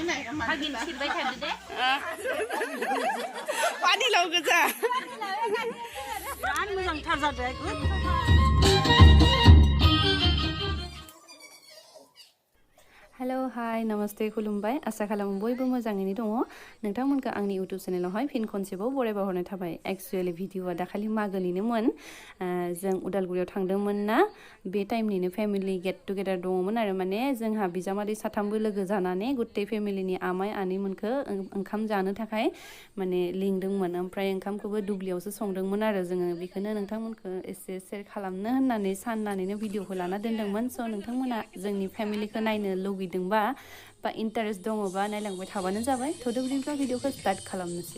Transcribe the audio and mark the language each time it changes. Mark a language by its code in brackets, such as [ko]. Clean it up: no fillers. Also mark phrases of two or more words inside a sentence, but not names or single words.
[brx] Hagin sirbai thadu de. Pani law goja. Birat mojang thar jado ekdom. [en] Hello, hi, namaste, [brx] खुलुमबाय आसा खालामो बयबो मोजाङैनो दङ नोंथांमोनखौ आंनि YouTube चेनेलावहाय फिन खनसेबाव बरायबा हरनाय थाबाय एक्चुअली भिडिअआ दाखालि मागोनिनोमोन जों उदालगुरियाव थांदोंमोन ना बे टाइमनिनो [en] family get together [brx] दङमोन आरो माने जोंहा बिजामादै साथामबो लोगो जानानै गुट्टे फेमिलिनि आमाय आनैमोनखौ ओंखाम जानो थाखाय माने लिंदोंमोन ओमफ्राय ओंखामखौबो दुब्लियावसो संदोंमोन आरो जोङो बेखौनो नोंथांमोनखौ एसे शेयार खालामनो होननानै साननानैनो भिडिअखौ लाना दोनदोंमोन स' नोंथांमोना जोंनि फेमिलिखौ नायनो लुगैदोंबा बा इन्टारेस्ट दङबा नायलांबाय थाबानो जाबाय थ'द' बिदिब्ला भिडिअखौ स्टार्ट खालामनोसै